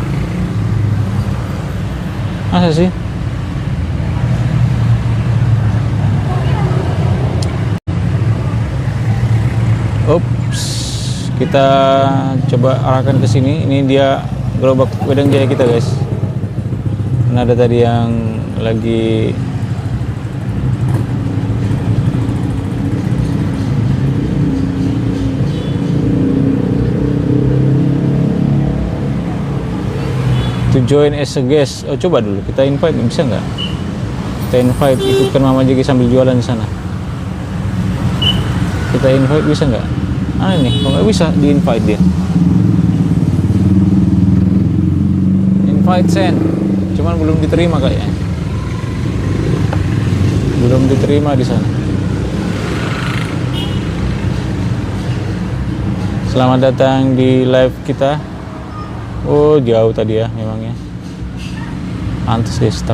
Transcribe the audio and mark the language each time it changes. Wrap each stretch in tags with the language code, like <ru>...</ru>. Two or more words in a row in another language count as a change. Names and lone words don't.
<id>Masa sih? Ups. Kita coba arahkan ke sini. Ini dia gerobak wedang jahe kita guys. Nah, ada tadi yang lagi</id> <en>to join as a guest.</en> <id>Oh, coba dulu kita invite, bisa nggak? Kita invite, ikutkan Mama Jegi sambil jualan di sana. Kita invite bisa nggak? Ah ini, kalau nggak bisa di invite dia.</id> <en>Invite send,</en> <id>cuman belum diterima kayaknya. Belum diterima di sana. Selamat datang di live kita. Oh, jauh tadi ya memangnya. Pantes dia stuck.</id>